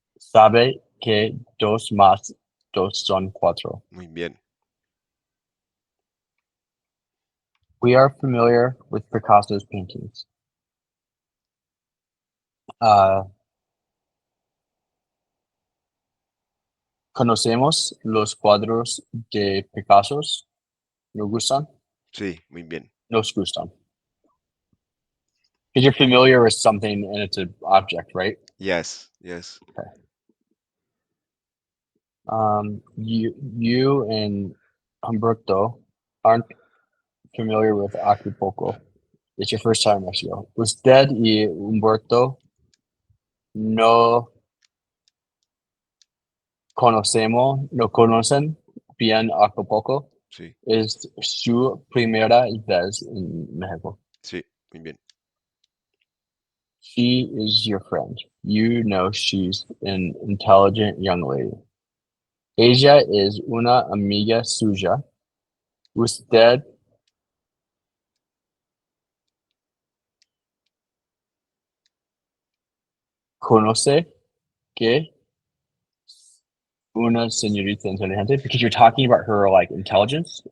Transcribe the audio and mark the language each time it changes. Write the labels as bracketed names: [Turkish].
[Spanish] Sabe que dos más dos son cuatro. Muy bien. [English] We are familiar with Picasso's paintings. [Spanish] Uh, conocemos los cuadros de Picasso. ¿Nos gustan? Sí, muy bien. Nos gustan. [English] Because you're familiar with something and it's an object, right? Yes, yes. You and Humberto aren't familiar with Acapulco. It's your first time in Mexico. [Spanish] Usted y Humberto no no conocen bien Acapulco. Sí, Es su primera vez en Mexico. sí, muy bien. [English] She is your friend. You know she's an intelligent young lady. [Spanish] Ella es una amiga suya. Usted conoce que una señorita inteligente [English] because you're talking about her like intelligence.